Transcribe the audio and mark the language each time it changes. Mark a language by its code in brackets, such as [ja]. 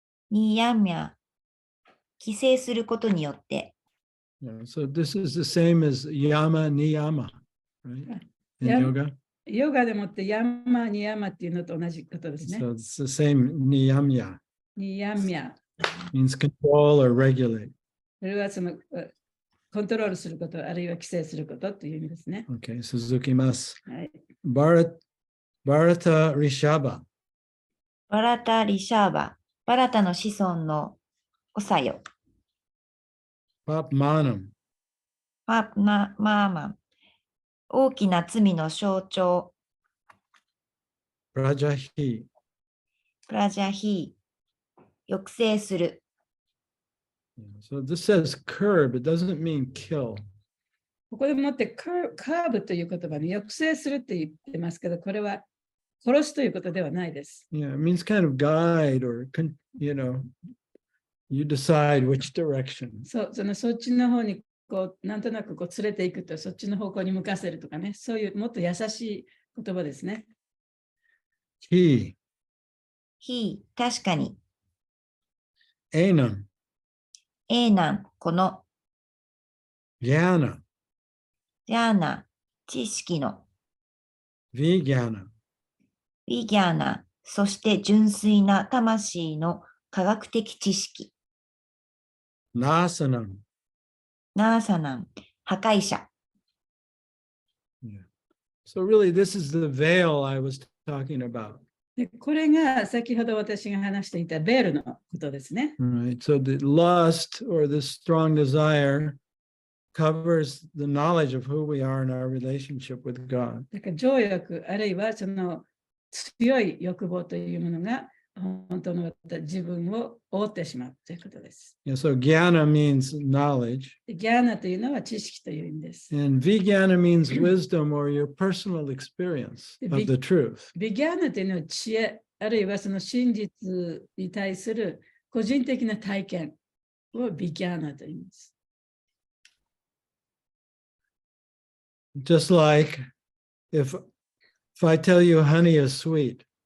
[ja] ニヤミャ、規制することによって、 [en] So this is the same as Yama Niyama, right? In Yeah. yoga. [ja] ヨガでもってヤマニヤマっていうのと同じことですね。 [en] So it's the same Niyamya. [sa] ニヤミャ。 [en] Means control or regulate. [ja] それはそのコントロールすること、あるいは規制することという意味ですね。 [en] Okay, Suzuki-masu. [ja] はい。 [sa] Bharata Rishaba. [ja] バラタ・リシャーバ、バラタの子孫の長よ、 [sa] Papmanam. [ja] パーナ・マーマン、大きな罪の象徴、 [sa] Rajahi. [ja] プラジャヒー、抑制する。 [en] So this says curb. It doesn't mean kill. [ja] ここでもってカーブという言葉に抑制するって言ってますけど、これは殺すということではないです。 [en] Yeah, it means kind of guide or, you decide which direction. [ja] そっちの方になんとなく連れていくと、そっちの方向に向かせるとかね、そういうもっと優しい言葉ですね。 [sa] He. [ja] ヒー、確かに、 [sa] Enam. [ja] エーナン、この、 [sa] Jnana. [ja] ジャーナ、知識の、 [sa] Vijnana. [ja] ウィギャーナ、そして純粋な魂の科学的知識、 [sa] Nasanam. [ja] ナーサナン、破壊者。 [en] Yeah. So really, this is the veil I was talking about. [ja] でこれが先ほど私が話していたベールのことですね。 [en] Right. So the lust or this strong desire covers the knowledge of who we are in our relationship with God. [ja] だから情欲、あるいはその強い欲望というものが本当の自分を覆ってしまうということです。 [en] Yeah, so jnana means knowledge, [ja] でギャーナというのは知識という意味です。 [en] and vijnana means wisdom or your personal experience of the truth. [ja] ビギャーナというのは知恵、あるいはその真実に対する個人的な体験をビギャーナと言います。 [en] Just like if I tell you honey is sweet,